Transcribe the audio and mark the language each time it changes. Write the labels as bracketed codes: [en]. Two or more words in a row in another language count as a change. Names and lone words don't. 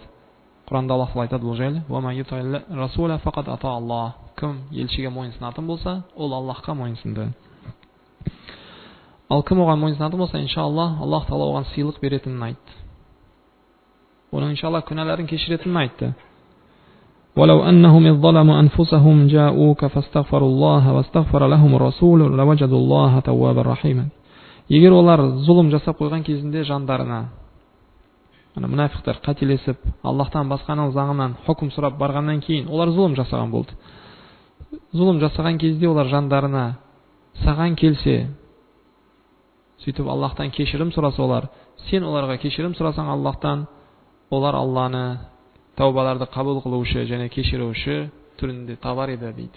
[kk] Құранда Аллах Тағала айтады бұл жайлы: [ar] "وَ يُطِعِ الرَّسُولَ فَقَدْ أَطَاعَ اللَّهَ". [kk] Кім елшіге мойынсынатын болса, ол Аллахқа мойынсынды. Ал кім оған мойынсынатын болса, иншаллах, Аллах Тағала оған сыйлық беретінін айтты. Оның иншаллах күнәләрін кешіретінін айтты. [ar] وَلَوْ أَنَّهُمْ إِذْ ظَلَمُوا أَنفُسَهُمْ جَاءُوكَ فَاسْتَغْفَرُوا اللَّهَ وَاسْتَغْفَرَ لَهُمُ الرَّسُولُ لَوَجَدُوا اللَّهَ تَوَّابًا رَحِيمًا. [kk] Егер олар зұлым жасап қойған кезінде жандарына, мұнафиқтар қателесіп, Аллахтан басқаның заңынан хукім сұрап барғаннан кейін, олар зұлым жасаған болды. Зұлым жасаған кезде олар жандарына саған келсе, сөйтіп Аллахтан кешірім сұраса олар, сен оларға кешірім сұрасаң Аллахтан, олар Алланы тәубаларды қабыл қылушы және кешіруші түрінде табар еді дейді.